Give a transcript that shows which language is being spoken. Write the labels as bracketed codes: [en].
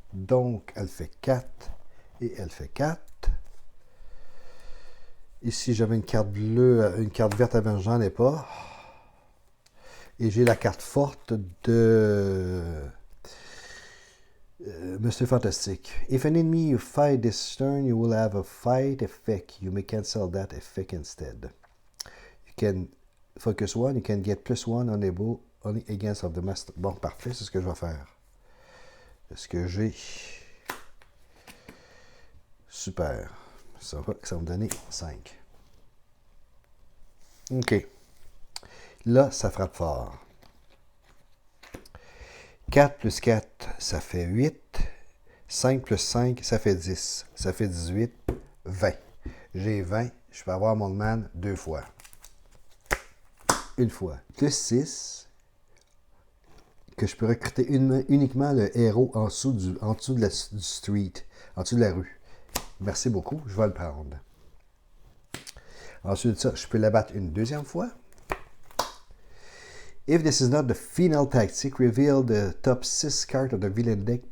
[fr] Donc, elle fait 4 et elle fait 4. Ici, j'avais une carte bleue, une carte verte avant, j'en ai pas. Et j'ai la carte forte de Mr. [en] Fantastic. If an enemy you fight this turn, you will have a fight effect. You may cancel that effect instead. You can focus one, you can get +1 unable only against of the master. [fr] Bon, parfait, c'est ce que je vais faire. Est-ce que j'ai... Super. Ça va me donner 5. OK. Là, ça frappe fort. 4 plus 4, ça fait 8. 5 plus 5, ça fait 10. Ça fait 18. 20. J'ai 20. Je peux avoir mon man 2 fois. Une fois. Plus 6. Que je peux recruter uniquement le héros en dessous du street. En dessous de la rue. Merci beaucoup. Je vais le prendre. Ensuite de ça, je peux l'abattre une deuxième fois. [en] If this is not the final tactic, reveal the top 6 cards of the villain deck.